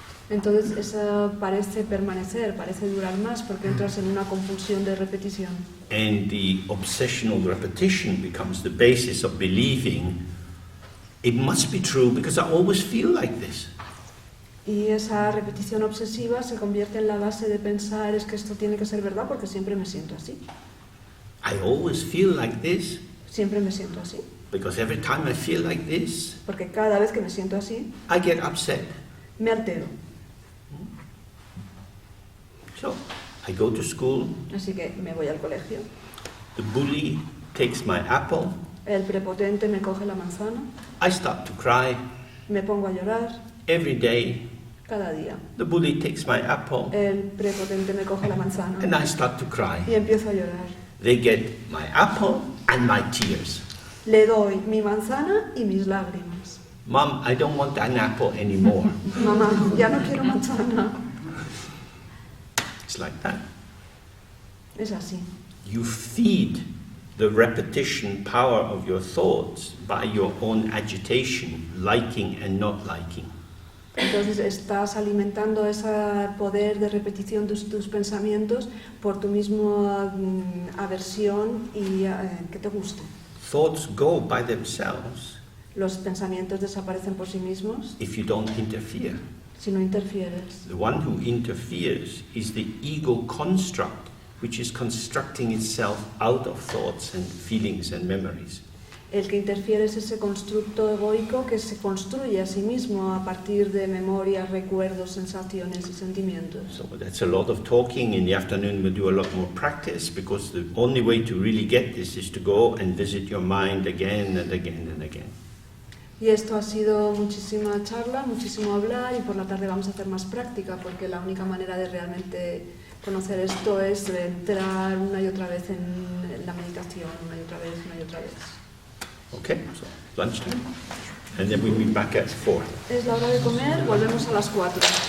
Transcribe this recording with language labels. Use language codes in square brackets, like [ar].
[es] entonces eso parece permanecer, parece durar más porque entras en una compulsión de repetición. [en] And the obsessional repetition becomes the basis of believing it must be true because I always feel like this. [es] Y esa repetición obsesiva se convierte en la base de pensar es que esto tiene que ser verdad porque siempre me siento así. [en] I always feel like this [es] Siempre me siento así. [en] because every time I feel like this, [es] Porque cada vez que me siento así, [en] I get upset. [es] me altero. [en] So I go to school, [es] Así que me voy al colegio. [en] the bully takes my apple, [es] El prepotente me coge la manzana. [en] I start to cry [es] Me pongo a llorar [en] every day. [es] cada día. [en] The bully takes my apple [es] El prepotente me coge la manzana [en] and I start to cry. [es] y empiezo a llorar. [en] They get my apple and my tears. [es] Le doy mi manzana y mis lágrimas. [en] Mom, I don't want an apple anymore. [es] Mamá, ya no quiero manzana. [en] It's like that. [es] Es así. [en] You feed the repetition power of your thoughts by your own agitation, liking and not liking. [es] Entonces estás alimentando ese poder de repetición de tus pensamientos por tu misma aversión y que te guste. [en] Thoughts go by themselves [es] Los pensamientos desaparecen por sí mismos [en] if you don't interfere. [es] si no interfieres. [en] The one who interferes is the ego construct, which is constructing itself out of thoughts and feelings and memories. [es] El que interfiere es ese constructo egoico que se construye a sí mismo a partir de memorias, recuerdos, sensaciones y sentimientos. [en] So that's a lot of talking. In the afternoon we'll do a lot more practice because the only way to really get this is to go and visit your mind again and again and again. [es] Y esto ha sido muchísima charla, muchísimo hablar y por la tarde vamos a hacer más práctica porque la única manera de realmente conocer esto es entrar una y otra vez en la meditación, una y otra vez, una y otra vez. [en] Okay, so lunchtime, and then we'll be back at 4. [es] Es la hora de comer, volvemos a las 4.